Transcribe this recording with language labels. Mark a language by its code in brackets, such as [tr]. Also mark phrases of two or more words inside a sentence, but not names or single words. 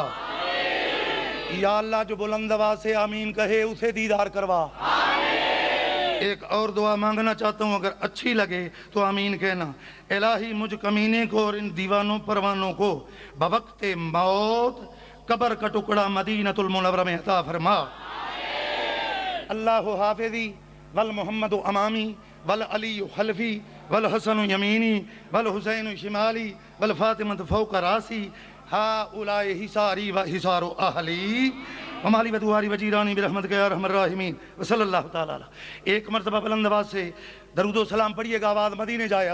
[hi] या अल्लाह जो बुलंद आवाज से आमीन कहे उसे दीदार करवा। एक और दुआ मांगना चाहता हूँ, अगर अच्छी लगे तो आमीन कहना। इलाही मुझ कमीने को और इन दीवानों परवानों को बवक्ते मौत कब्र का टुकड़ा मदीनतुल मुनव्वरा में अता फरमा। [ar] الله حافظي والمحمد أمامي والعلي خلفي والحسن يميني والحسين شمالي والفاطمة فوق رأسي هؤلاء حصاري وحصار أهلي حماري وداري وجيراني برحمتك أرحم الراحمين وصلى الله تعالى عليه. [hi] एक मर्तबा बुलंद आवाज से दरूदो सलाम पढ़िएगा, आवाज मदीने जाए।